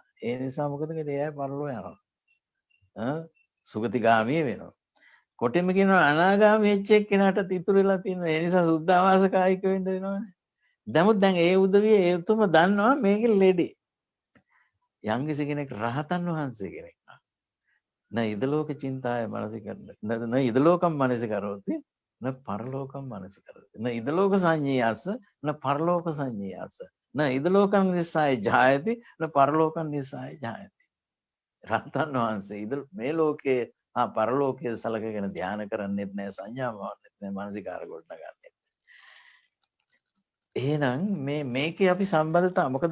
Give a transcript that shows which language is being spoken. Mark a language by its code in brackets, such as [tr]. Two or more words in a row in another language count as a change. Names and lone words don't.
[si] ඒ නිසා මොකද කියන්නේ එයා පරලොව යනවා. සුගතිගාමී වෙනවා. කොටින්ම කියනවා අනාගාමී වෙච්ච එක්කෙනාට ඉතුරු වෙලා තියෙන ඒ නිසා සුද්ධාවාස කායික වෙන්න වෙනවනේ. දැන් ඒ උදවිය ඒ උතුම දන්නවා මේකේ ලෙඩේ. යම් කිසි කෙනෙක් රහතන් වහන්සේ කෙනෙක් [pi] න ඉදලෝක චින්තාය මනසිකරණ න ඉදලෝකම් මනසිකරෝති න පරලෝකම් මනසිකරෝති න ඉදලෝක සංඤ්ඤාස න පරලෝක සංඤ්ඤාස න ඉදලෝකම් නිසාය ජායති න පරලෝකම් නිසාය ජායති. [si] රහතන් වහන්සේ මේ ලෝකේ පරලෝකයේ සලකගෙන ධ්‍යාන කරන්නෙත් නැහැ, සංඥා වවන්නෙත් නැහැ, මානසිකාර ගොඩනගන්නෙත්. එහෙනම් මේකේ අපි සම්බන්ධතාව මොකද?